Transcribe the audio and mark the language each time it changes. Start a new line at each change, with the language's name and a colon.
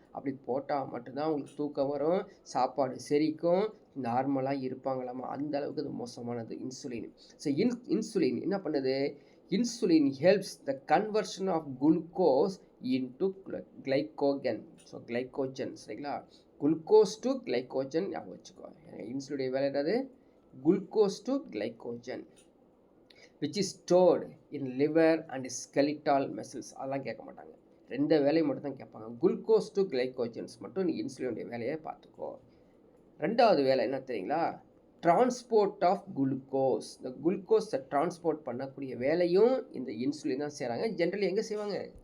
Tamil: அப்படி போட்டால் மட்டும்தான் அவங்களுக்கு தூக்கம் வரும், சாப்பாடு செரிக்கும், நார்மலாக இருப்பாங்களாமா. அந்த அளவுக்கு இது மோசமானது இன்சுலின். ஸோ இன்சுலின் என்ன பண்ணுது?
English: Insulin helps the conversion of glucose into glycogen. So glycogen. சரிங்களா?
Tamil: குளுக்கோஸ் டு கிளைகோஜன் ஞாபகம் வச்சுக்கோ. இன்சுலினுடைய வேலை என்னது?
English: Glucose to glycogen which is stored in liver and skeletal muscles.
Tamil: அதெல்லாம் கேட்க மாட்டாங்க. 2 வேலையை மட்டும் தான் கேட்பாங்க. குளுக்கோஸ் டு கிளைகோஜன்ஸ் மட்டும் நீ இன்சுலினுடைய வேலையை பார்த்துக்கோ. 2வது வேலை என்ன தெரியுங்களா? Transport of glucose. இந்த குளுக்கோஸை டிரான்ஸ்போர்ட் பண்ணக்கூடிய வேலையும் இந்த இன்சுலின் தான் செய்கிறாங்க. ஜென்ரலி எங்கே செய்வாங்க?